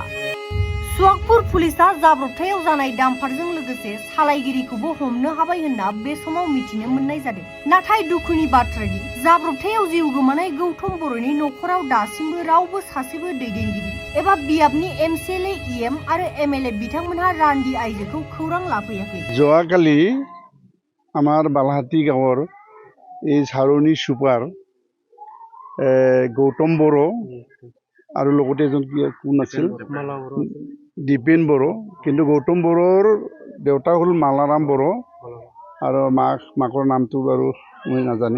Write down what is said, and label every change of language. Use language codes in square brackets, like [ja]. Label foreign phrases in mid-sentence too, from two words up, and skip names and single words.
[brx] सुवागपुर पुलिसा जाब्रबथायाव जानाय डाम्पारजों लोगोसे सालायगिरिखौबो हमनो हाबाय होनना बे समाव मिथिनो मोननाय जादों। नाथाय दुखुनि बाथ्रादि जाब्रबथायाव जिउ गोमानाय गौतम बर'नि न'खराव दासिमबो रावबो सासेबो दैदेनगिरि एबा बियाबनि एमसिएलए इएम आरो एमएलए बिथांमोनहा रान्दि आइजोखौ खौरां लाफैयाखै। [as] যোৱাকালি আমাৰ বালাহাটী গাঁৱৰ এই ঝাৰণী ছুপাৰ গৌতম বড়ো আৰু লগতে এজন কোন আছিল দীপেন বড়ো, কিন্তু গৌতম বড়োৰ দেউতা হ'ল মালাৰাম বড়ো আৰু মাকৰ নামটো বাৰু মই নাজানি।